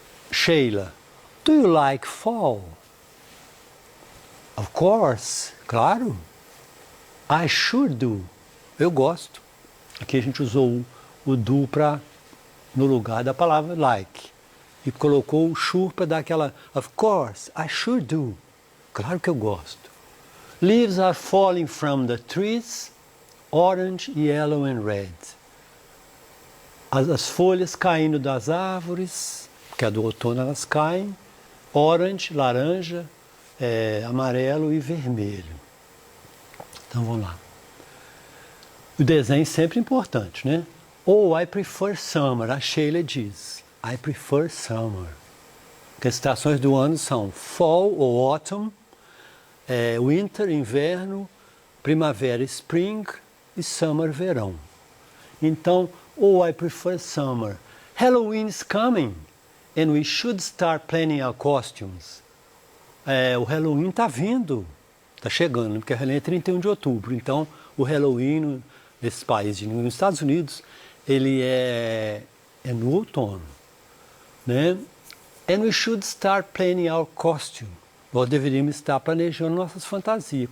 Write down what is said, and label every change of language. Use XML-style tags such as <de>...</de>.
<en>Sheila, do you like fall? Of course, claro. I sure do.</en> <pt>Eu gosto. Aqui a gente usou o do no lugar da palavra like. E colocou o sure para dar aquela,</pt> <en>of course, I sure do.</en> <pt>Claro que eu gosto.</pt> <en>Leaves are falling from the trees, orange, yellow and red.</en> <pt>As folhas caindo das árvores, que é do outono elas caem, orange, laranja, amarelo e vermelho. Então vamos lá. O desenho é sempre importante, né?</pt> <en>Oh, I prefer summer,</en> <pt>a Sheila diz.</pt> <en>I prefer summer.</en> <pt>Porque as estações do ano são fall ou autumn, winter, inverno, primavera, spring e summer, verão. Então,</pt> <en>oh, I prefer summer. Halloween is coming and we should start planning our costumes.</en> <pt>O Halloween está vindo, está chegando, porque o Halloween é 31 de outubro. Então, o Halloween nesses países, nos Estados Unidos, ele é no outono, né?</pt> <en>And we should start planning our costume.</en> <pt>Nós deveríamos estar planejando nossas fantasias.</pt>